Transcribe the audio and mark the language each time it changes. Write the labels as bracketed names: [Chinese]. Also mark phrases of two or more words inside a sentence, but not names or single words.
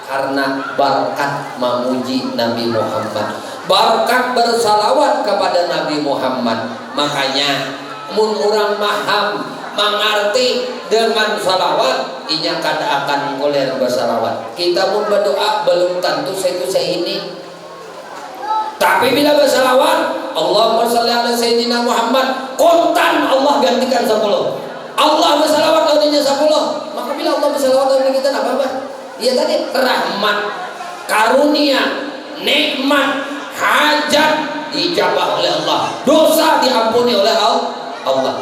[Banjar] Karena berkat memuji Nabi Muhammad, berkat bersalawat kepada Nabi Muhammad. Makanya mun orang maham mengerti dengan salawat, inya kada akan ngoler bersalawat. Kita pun berdoa belum tentu saya ini. Tapi bila bersalawat, [Arabic] اللهم صل على سيدنا محمد, [Banjar] kontan Allah gantikan 10. Allah bersalawat lawannya 10. Maka bila Allah bersalawat lawan kita apa apa? Iya tadi rahmat, karunia, nikmat, hajat dijabah oleh Allah, dosa diampuni oleh Allah.